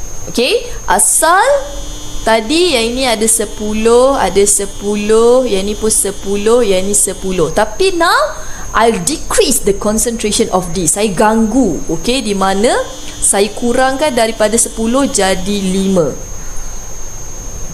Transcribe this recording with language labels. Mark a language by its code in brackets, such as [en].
[ms] Okay, asal tadi yang ini ada 10, ada 10, yang ini pun 10, yang ini 10. Tapi [en] now I'll decrease the concentration of D. [ms] Saya ganggu, okay, di mana saya kurangkan daripada 10 jadi 5.